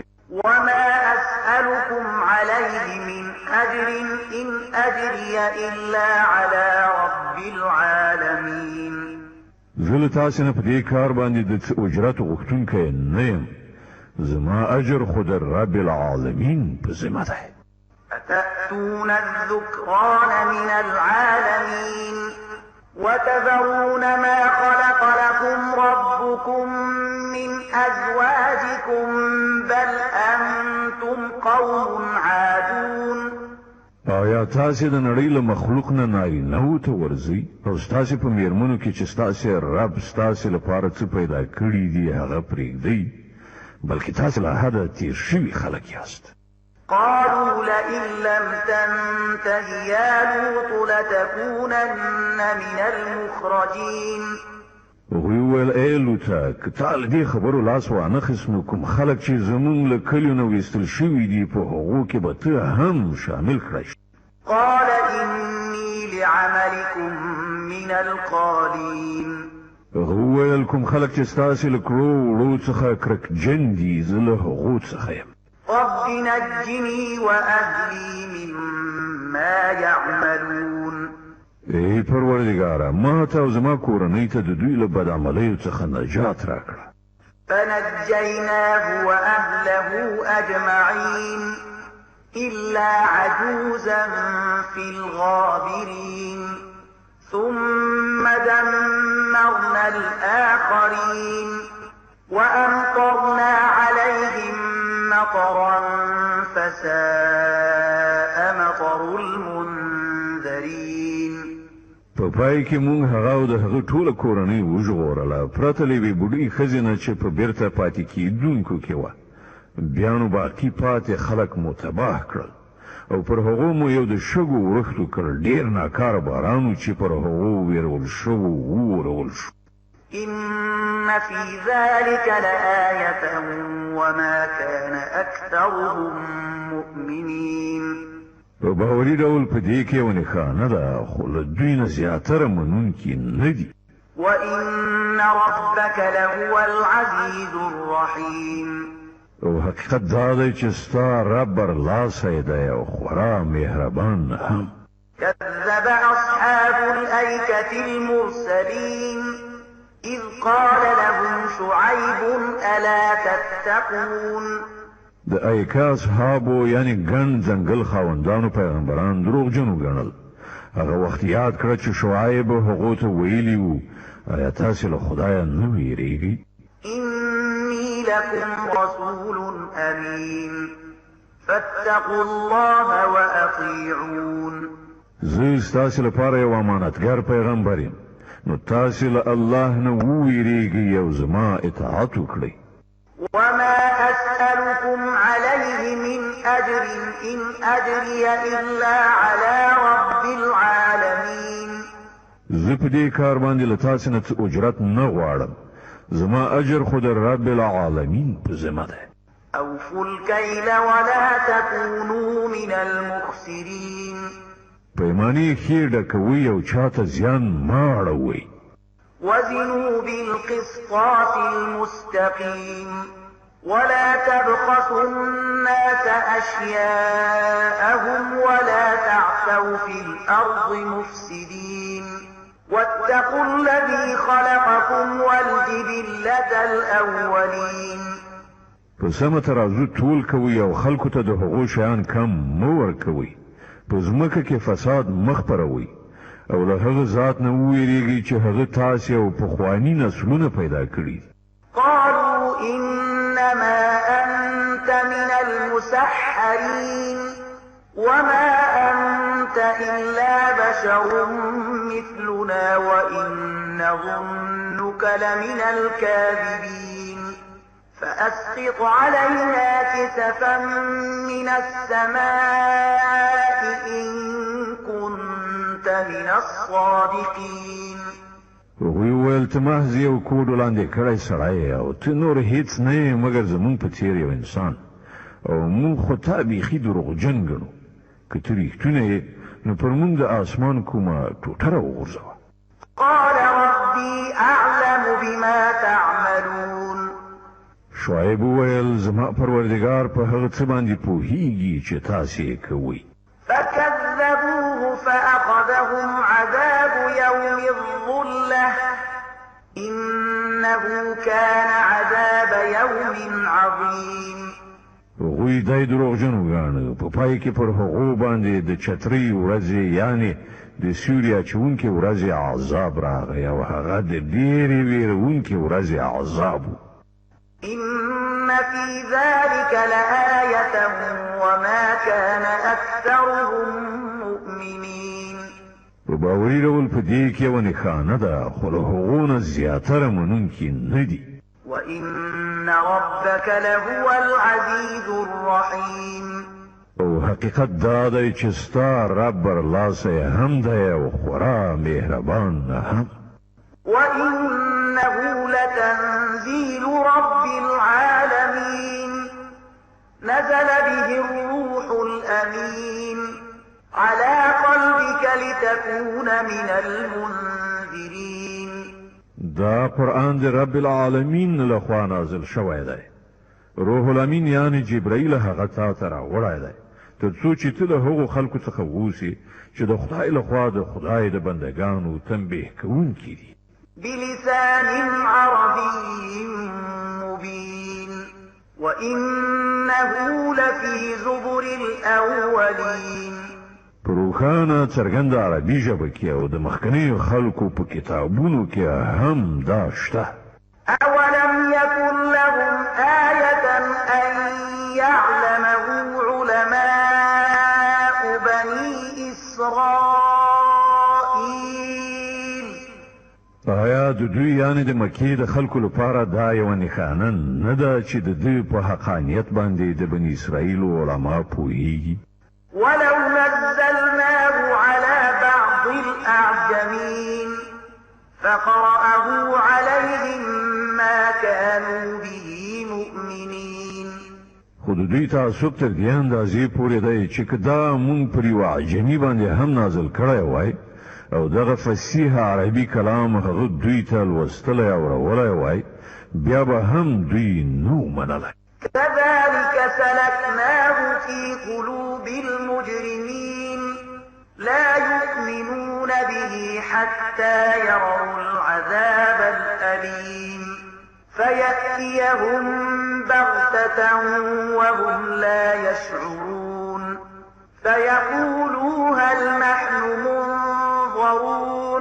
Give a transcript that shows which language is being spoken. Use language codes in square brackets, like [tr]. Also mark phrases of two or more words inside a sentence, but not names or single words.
[ar] وما أسألكم عليه من أجر إن أجري إلا على رب العالمين. [ps] زه له تاسې نه په دې کار باندې د څه اجرت غوښتونکی نه یم، زما اجر خو د [ar] رب العالمین [ps] په ذمه دی. [ar] أتأتون الذكران من العالمين وتذرون ما خلق لكم ربكم من أزواجكم بل أنتم قوم عادون. [ps] آیا تاسې د نړۍ له مخلوق نه نارینهو ته ورځئ او ستاسې په میرمنو کې چې ستاسې رب ستاسې لپاره څه پیدا کړي دي هغه پرېږدئ بلکې تاسې له حده تېر شوي خلک یاست. [ar] قالوا لئن لم تنته يا لوط لتكونن من المخرجين. [ps] هغوی وویل ای لوطه که تا له دې خبرو لاس وانخیست نو کوم خلک چې زموږ له کلیو نه ویستل شوي دي په هغو کې به ته هم شامل کړی شي. [ar] قال إني لعملكم من القالين. [ps] هغه وویل کوم خلک چې ستاسې له کړو وړو څخه کرکجن دي زه له هغو څخه یم. [ar] رب نجني وأهلي مما يعملون. [ps] ای پروردگاره ما ته او زما کورنۍ ته د دوی له بدعملیو څخه نجات راکړه. [ar] فنجيناه وأهله أجمعين إلا عجوزا في الغابرين ثم دمرنا الآخرين وأمطرنا عليهم مطرا فساء مطر المنذرين. [ps] په پای کې مونږ هغه او د هغه ټوله کورنۍ وژغورله پرته له یوې بوډۍ ښځې نه چې په بیرته پاتې کېدونکو کې وه. بیا نو باقي پاتې خلک مو تباه کړل او پر هغو مو یو د شګو ورښتو کړ ډېر ناکاره باران چې پر هغو ویرول شوو وورول شو. [ar] إن في ذلك لآية وما كان أكثرهم مؤمنين. [ps] په باوري ډول په دې کې یو نښانه ده خو له دوی نه زیاتره منونکي نه دي. [ar] وإن ربك لهو العزيز الرحيم. [ps] او حقیقت دا دی چې ستا رب برلاسی دی او خورا مهربان هم. [ar] كذب أصحاب الأيكة المرسلين إذ قال لهم شعيب ألا تتقون. [ps] د ایکا اصحابو یعنی ګڼ ځنګل خاوندانو پیغمبران دروغجن وګڼل. هغه وخت یاد کړه چې شعیب هغو ته ویلي وو آیا تاسې له خدایه نه ویریږئ؟ [ar] إني لكم رسول أمين فاتقوا الله وأطيعون. [ps] زه ستاسې لپاره یو امانتګر پیغمبر یم نو تاسې له الله نه وویریږئ او زما اطاعت وکړئ. [ar] وما أسألكم عليه من أجر إن أجري إلا على رب العالمين. [ps] زه په دې کار باندې له تاسې نه څه اجرت نه غواړم. زما اجر خو د [ar] رب العالمین [ps] په ذمه ده. [ar] أوفوا الكيل ولا تكونوا من المخسرين. [ps] پیمانې ښې ډکوئ او چاته زیان مه اړوئ. [ar] وزنوا بالقسطاس المستقيم ولا تبخسوا الناس أشياءهم ولا تعثوا في الأرض مفسدين واتقوا الذي خلقكم والجبلة الأولين. [ps] په سمه ترازو ټول کوئ او خلکو ته د هغو شیان کم مه ورکوئ. په ځمکه کې فساد مه خپروئ او له هغه ذات نه وویریږئ چې هغه تاسې او پخواني نسلونه پیدا کړي. [ar] قالوا إنما أنت من المسحرين وما أنت إلا بشر مثلنا وإن نظنك لمن الكاذبين فأسقط علينا كسفا من السماء إن كنت من الصادقين. [ps] هغوی وویل ته محض یو کوډ وړاندې کړی سړی او ته نور هیڅ نه یې مګر زموږ په څېر یو انسان او موږ خو تا بیخي دروغجن ګڼو. که ته رښتونه یې نو پر موږ د اسمان کومه ټوټه راوغورځوه. [ar] قال ربي أعلم بما تعملون. [ps] شعیب وویل زما پروردګار په هغه څه باندې پوهیږي چې تاسې یې کوئ. [ar] فكذبوه فأخذهم عذاب يوم الظلة إنه كان عذاب يوم عظيم. [ps] هغوی دای دروغجن وګاڼه. په پای کې پر هغو باندې د چترۍ ورځې یعنی د سیوري اچونکې ورځې عذاب راغی او هغه د ډېرې ویرونکې ورځې عذاب و. [ar] إن في ذلك لآية وما كان أكثرهم مؤمنين. [ps] په باوري ډول په دې کې یوه نښانه ده خو له هغو نه زیاتره منونکي نه دي. [ar] وإن ربك لهو العزيز الرحيم. [ps] او حقیقت دا دی چې ستا رب برلاسه هم دی او خورا مهربان هم. [ar] وإنه لتنزيل رب العالمين نزل به الروح الأمين على قلبك لتكون من المنذرين. [ps] دا قرآن دی [ar] رب العالمین [ps] لخوا نازل شوی دی. [ar] روح الامین [ps] یعنی جبرائیل هغه تا ته راوړی دی تر څو چې ته د هغو خلکو څخه اوسې چې د خدای لخوا د خدای د بندګانو تنبیه کوونکي دي. [ar] بلسان عربي مبين وإنه لفي زبر الأولين. [ps] په روښانه څرګنده عربي ژبه کې او د مخکنیو خلکو په کتابونو کې هم دا شته. [ar] أولم يكن لهم آية أن يعلمه علماء بني إسرائيل. [ps] آیا د دوی یعنی د مکې د خلکو لپاره دا یوه نښانه نه ده چې د دوی په حقانیت باندې د بني اسرائیلو علما پوهیږي؟ [ar] ولو نزلناه على بعض الأعجمين فقرأه عليهم ما كانوا به مؤمنين. [ps] خو د دوی تعصب تر دې اندازې پورې دی چې که دا مونږ پر یوه عجمي باندې هم نازل کړی وای او دغه فصیح عربي کلام هغه دوی ته لوستلی او راوړی وای بیا به هم دوی نو منلی. [ar] كذلك سلكناه في قلوب المجرمين لا يؤمنون به حتى يروا العذاب الأليم فيأتيهم بغتة وهم لا يشعرون فيقولوا هل نحن منظرون.